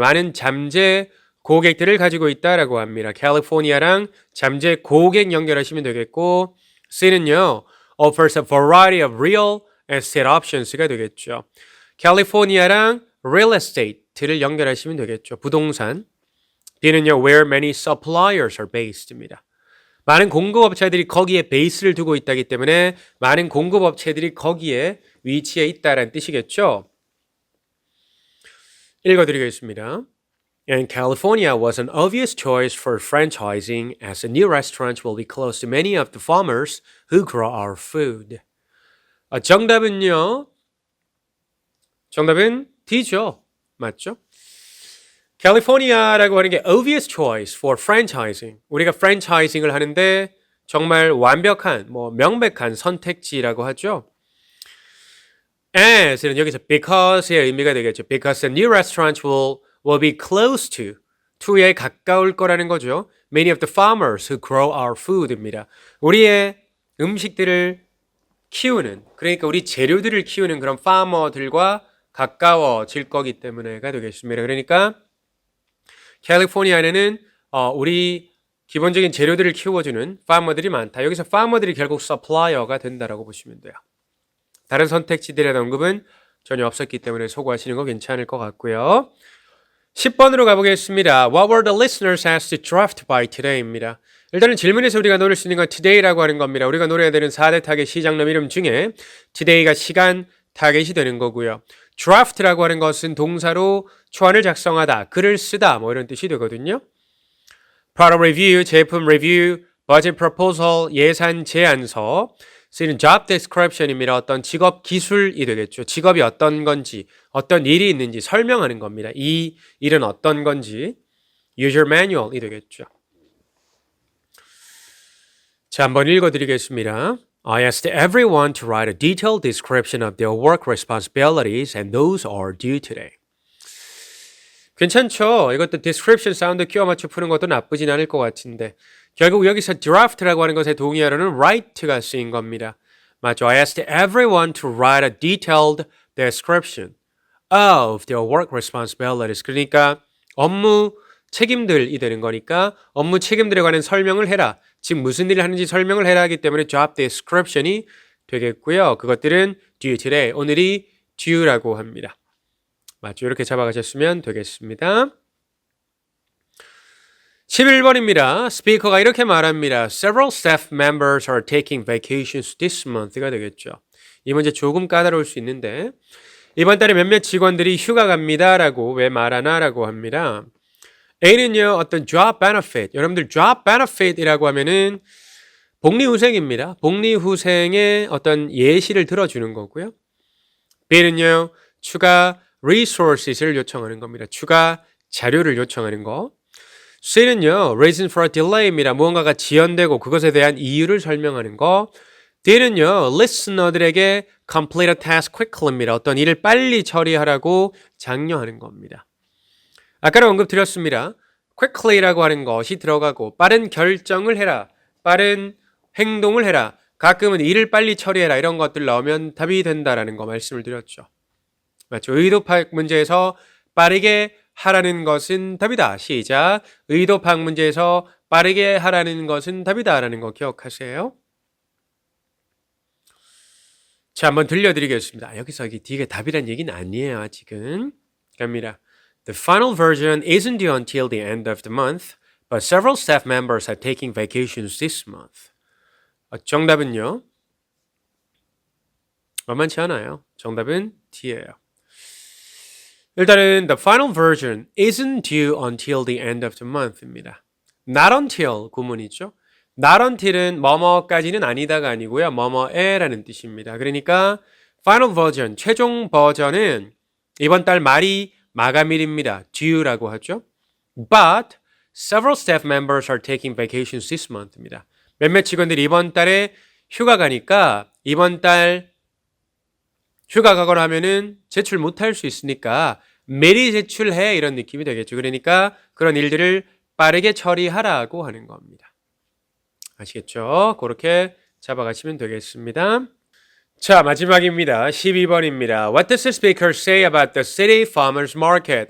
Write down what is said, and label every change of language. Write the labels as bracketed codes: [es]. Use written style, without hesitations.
[ko] 많은 잠재 고객들을 가지고 있다라고 합니다. 캘리포니아랑 잠재 고객 연결하시면 되겠고 C는요. [en] offers a variety of real estate options가 되겠죠. [ko] 캘리포니아랑 real estate를 연결하시면 되겠죠. 부동산. D는요. [en] where many suppliers are based입니다. [ko] 많은 공급업체들이 거기에 베이스를 두고 있다기 때문에 많은 공급업체들이 거기에 위치해 있다라는 뜻이겠죠. 읽어드리겠습니다. [en] And California was an obvious choice for franchising as the new restaurants will be close to many of the farmers who grow our food. [ko] 정답은요. 정답은 D죠. 맞죠? 캘리포니아라고 하는 게 [en] obvious choice for franchising. [ko] 우리가 franchising을 하는데 정말 완벽한, 명백한 선택지라고 하죠. as는 여기서 because의 의미가 되겠죠. [en] Because the new restaurants will be close to에 [ko] 가까울 거라는 거죠. [en] Many of the farmers who grow our food입니다. [ko] 우리의 음식들을 키우는, 그러니까 우리 재료들을 키우는 그런 파머들과 가까워질 거기 때문에가 되겠습니다. 그러니까 캘리포니아에는 우리 기본적인 재료들을 키워주는 파머들이 많다. 여기서 파머들이 결국 서플라이어가 된다라고 보시면 돼요. 다른 선택지들의 언급은 전혀 없었기 때문에 소거하시는 거 괜찮을 것 같고요. 10번으로 가보겠습니다. [en] What were the listeners asked to draft by today입니다. [ko] 일단은 질문에서 우리가 노릴 수 있는 건 today라고 하는 겁니다. 우리가 노려야 되는 4대 타겟 시장넘 이름 중에 today가 시간 타겟이 되는 거고요. draft라고 하는 것은 동사로 초안을 작성하다, 글을 쓰다 이런 뜻이 되거든요. [en] product review, [ko] 제품 리뷰, [en] budget proposal, [ko] 예산 제안서, [en] 쓰이는 job description입니다. [ko] 어떤 직업 기술이 되겠죠. 직업이 어떤 건지, 어떤 일이 있는지 설명하는 겁니다. 이 일은 어떤 건지 user manual이 되겠죠. 자, 한번 읽어드리겠습니다. [en] I asked everyone to write a detailed description of their work responsibilities and those are due today. [ko] 괜찮죠? 이것도 description 사운드 끼워 맞춰 푸는 것도 나쁘진 않을 것 같은데 결국 여기서 draft라고 하는 것에 동의하려는 write가 쓰인 겁니다. 맞죠? [en] I asked everyone to write a detailed description of their work responsibilities. [ko] 그러니까 업무 책임들이 되는 거니까 업무 책임들에 관한 설명을 해라. 즉 무슨 일을 하는지 설명을 해라 하기 때문에 job description이 되겠고요. 그것들은 [en] due today, [ko] 오늘이 due라고 합니다. 맞죠? 이렇게 잡아가셨으면 되겠습니다. 11번입니다. 스피커가 이렇게 말합니다. [en] Several staff members are taking vacations this month가 되겠죠. [ko] 이 문제 조금 까다로울 수 있는데 이번 달에 몇몇 직원들이 휴가 갑니다 라고 왜 말하나 라고 합니다. A는요. 어떤 job benefit, 여러분들 job benefit이라고 하면은 복리후생입니다. 복리후생의 어떤 예시를 들어주는 거고요. B는요. 추가 resources를 요청하는 겁니다. 추가 자료를 요청하는 거. C는요. [en] reason for a delay입니다. [ko] 무언가가 지연되고 그것에 대한 이유를 설명하는 거. D는요. [en] listener들에게 complete a task quickly입니다. [ko] 어떤 일을 빨리 처리하라고 장려하는 겁니다. 아까도 언급드렸습니다. quickly라고 하는 것이 들어가고 빠른 결정을 해라. 빠른 행동을 해라. 가끔은 일을 빨리 처리해라. 이런 것들 나오면 답이 된다라는 거 말씀을 드렸죠. 맞죠? 의도 파악 문제에서 빠르게 하라는 것은 답이다. 시작. 의도 파악 문제에서 빠르게 하라는 것은 답이다라는 거 기억하세요. 자, 한번 들려드리겠습니다. 여기서 이게 답이란 얘기는 아니에요. 아직은. 갑니다. [en] The final version isn't due until the end of the month, but several staff members are taking vacations this month. [ko] 정답은요. 만만치 않아요. 정답은 D예요. [en] 일단은 the final version isn't due until the end of the month입니다. [ko] Not until 구문이죠. Not until은 뭐뭐까지는 아니다가 아니고요. 뭐뭐에라는 뜻입니다. 그러니까 final version, 최종 버전은 이번 달 말이 마감일입니다. due라고 하죠. [en] But several staff members are taking vacations this month입니다. [ko] 몇몇 직원들이 이번 달에 휴가 가니까 이번 달 휴가 가거나 하면은 제출 못할 수 있으니까 미리 제출해 이런 느낌이 되겠죠. 그러니까 그런 일들을 빠르게 처리하라고 하는 겁니다. 아시겠죠? 그렇게 잡아가시면 되겠습니다. 자, 마지막입니다. 12번입니다. [en] What does the speaker say about the city farmers market?